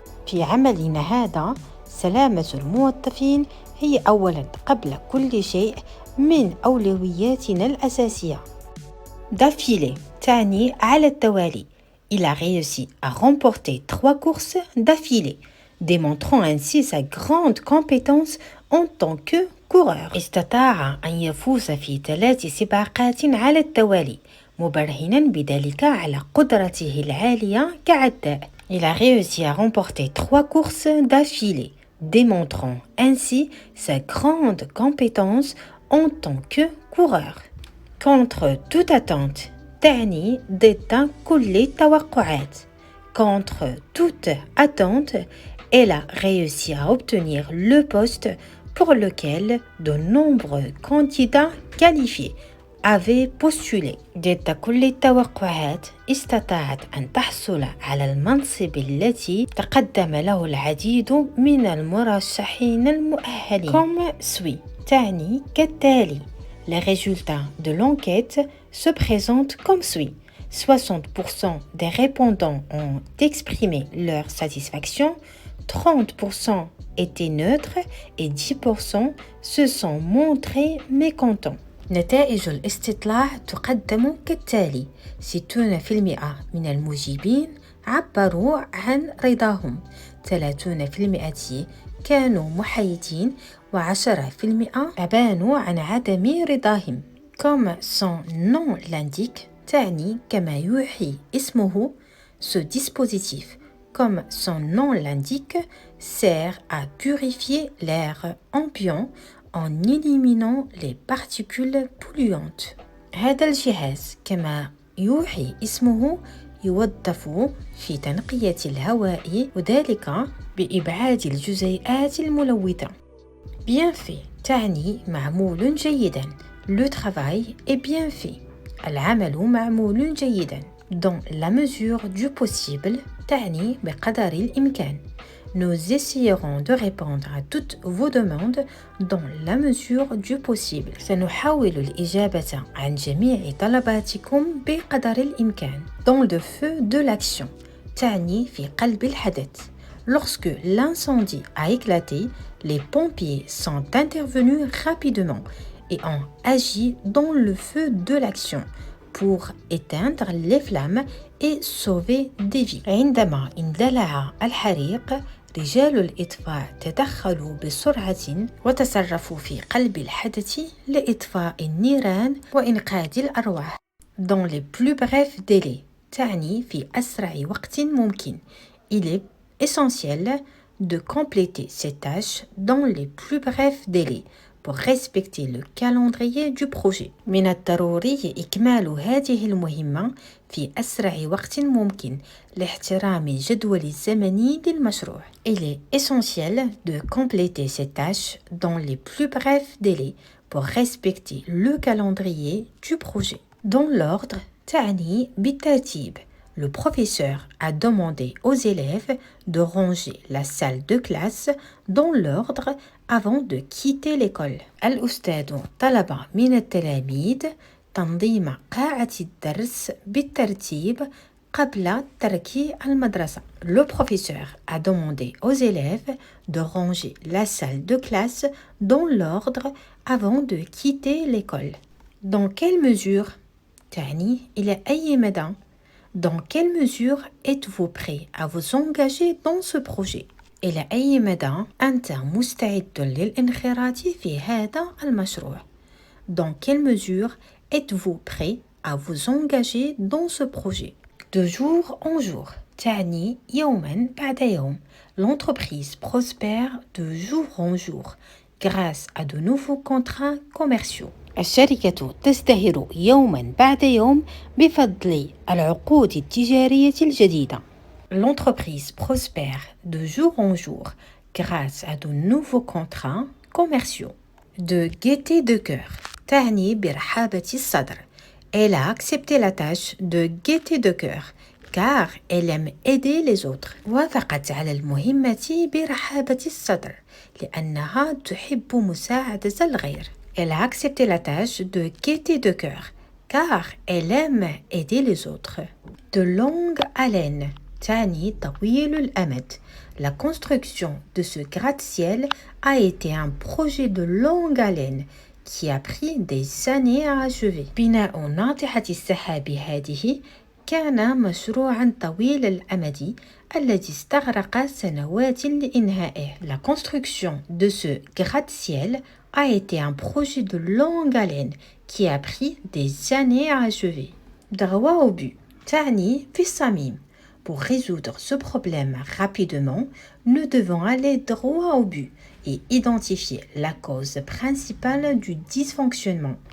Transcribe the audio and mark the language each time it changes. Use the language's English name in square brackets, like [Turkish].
[Arabic] في عملنا هذا سلامة الموظفين هي أولاً قبل كل شيء من أولوياتنا الأساسية. D'affilée, تعني على التوالي. [French] Il a réussi à remporter 3 courses d'affilée, démontrant ainsi sa grande compétence en tant que coureur. [Arabic] استطاع أن يفوز في 3 سباقات على التوالي، مبرهنا بذلك على قدرته العالية كعداء. [French] Il a réussi à remporter 3 courses d'affilée, démontrant ainsi sa grande compétence en tant que coureur. Contre toute attente, [Arabic] تعني ضد كل التوقعات. [French] Contre toute attente, elle a réussi à obtenir le poste pour lequel de nombreux candidats qualifiés avaient postulé. [Arabic] ضد كل التوقعات استطاعت أن تحصل على المنصب التي تقدم له العديد من المرشحين المؤهلين. [French] Comme suit, [Arabic] تعني كالتالي. [French] Les résultats de l'enquête se présentent comme suit. 60% des répondants ont exprimé leur satisfaction, 30% étaient neutres et 10% se sont montrés mécontents. [Arabic] نتائج الاستطلاع تقدم كالتالي: 60% من المجيبين عبروا عن رضاهم، 30% كانوا محايدين و10% أبانوا عن عدم رضاهم. [French] Comme son nom l'indique, [Arabic] تعني كما يوحي اسمه, [French] ce dispositif, comme son nom l'indique, sert à purifier l'air ambiant en éliminant les particules polluantes. [Arabic] هذا الجهاز كما يوحي اسمه يوظف في تنقية الهواء وذلك بإبعاد الجزيئات الملوثة. [French] Bien fait [Arabic] تعني معمول جيدا. [French] Le travail est bien fait. [Arabic] العمل معمول جيدا. [French] Dans la mesure du possible [Arabic] تعني بقدر الإمكان. [French] Nous essayerons de répondre à toutes vos demandes dans la mesure du possible. [Arabic] سنحاول الإجابة عن جميع طلباتكم بقدر الإمكان. [French] Dans le feu de l'action [Arabic] تعني في قلب الحدث. [French] Lorsque l'incendie a éclaté, les pompiers sont intervenus rapidement et ont agi dans le feu de l'action pour éteindre les flammes et sauver des vies. [Arabic] عندما اندلع الحريق رجال الإطفاء تدخلوا بسرعة وتصرفوا في قلب الحدث لإطفاء النيران وإنقاذ الأرواح [French] dans les plus brefs délais. [Arabic] تعني في أسرع وقت ممكن. [French] Il est essentiel de compléter ces tâches dans les plus brefs délais pour respecter le calendrier du projet. [Arabic] من الضروري إكمال هذه المهمة في أسرع وقت ممكن لاحترام الجدول الزمني للمشروع. [French] Il est essentiel de compléter ces tâches dans les plus brefs délais pour respecter le calendrier du projet. Dans l'ordre [Arabic] تعني بالترتيب. [French] Le professeur a demandé aux élèves de ranger la salle de classe dans l'ordre avant de quitter l'école. [Arabic] الأستاذ طلب من التلاميذ تنظيم قاعة الدرس بالترتيب قبل ترك المدرسة. [French] Le professeur a demandé aux élèves de ranger la salle de classe dans l'ordre avant de quitter l'école. Dans quelle mesure [Arabic] تعني إلى أي مدى [French] Dans quelle mesure êtes-vous prêt à vous engager dans ce projet? [Arabic] إلى أي مدى أنت مستعد للانخراط في هذا المشروع? [French] Dans quelle mesure êtes-vous prêt à vous engager dans ce projet? De jour en jour [Arabic] تعني يوما بعد يوم. [French] L'entreprise prospère de jour en jour grâce à de nouveaux contrats commerciaux. [Arabic] الشركة تزدهر يوما بعد يوم بفضل العقود التجارية الجديدة. [French] L'entreprise prospère de jour en jour grâce à de nouveaux contrats commerciaux. De gaieté de cœur [Arabic] تعني برحابة الصدر. [French] Elle a accepté la tâche de gaieté de cœur car elle aime aider les autres. [Arabic] وافقت على المهمة برحابة الصدر لأنها تحب مساعدة الغير. [French] Elle a accepté la tâche de gaieté de cœur car elle aime aider les autres. De longue haleine [Arabic] تعني طويل الأمد. [French] La construction de ce gratte-ciel a été un projet de longue haleine qui a pris des années à achever. [Arabic] بناء ناطحة السحاب هذه كان مشروعا طويل الأمد الذي استغرق سنوات لإنهائه. [French] La construction de ce gratte-ciel a été un projet de longue haleine qui a pris des années à achever. droit au but [Arabic] تعني في الصميم. [French] Pour résoudre ce problème rapidement, nous devons aller droit au but et identifier la cause principale du dysfonctionnement.